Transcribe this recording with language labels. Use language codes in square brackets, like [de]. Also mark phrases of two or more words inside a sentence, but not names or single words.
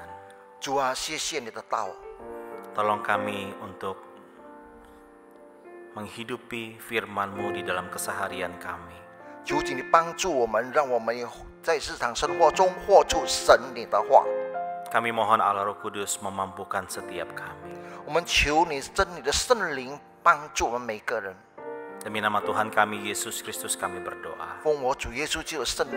[zh] 主啊，谢谢你的道， [id] Tolong kami untuk menghidupi firman-Mu di dalam keseharian kami. [zh] 求请你帮助我们，让我们在日常生活中活出神你的话。 [id] Kami mohon Allah Roh Kudus memampukan setiap kami. [zh] 我们求你真理的圣灵帮助我们每个人。 [id] Demi nama Tuhan kami Yesus Kristus kami berdoa.